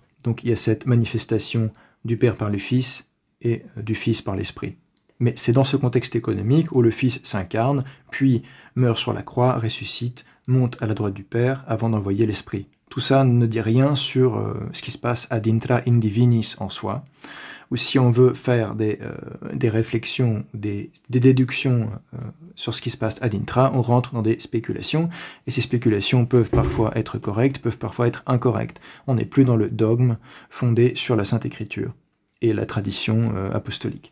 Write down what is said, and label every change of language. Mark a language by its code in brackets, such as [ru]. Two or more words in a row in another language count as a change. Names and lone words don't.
[fr] Donc il y a cette manifestation du Père par le Fils et du Fils par l'Esprit. Mais c'est dans ce contexte économique où le Fils s'incarne, puis meurt sur la croix, ressuscite, monte à la droite du Père avant d'envoyer l'Esprit. tout ça ne dit rien sur ce qui se passe [la] ad intra in divinis [fr] en soi, ou si on veut faire des réflexions, des déductions sur ce qui se passe [la] ad intra, [fr] on rentre dans des spéculations, et ces spéculations peuvent parfois être correctes, peuvent parfois être incorrectes. On n'est plus dans le dogme fondé sur la Sainte Écriture et la tradition apostolique.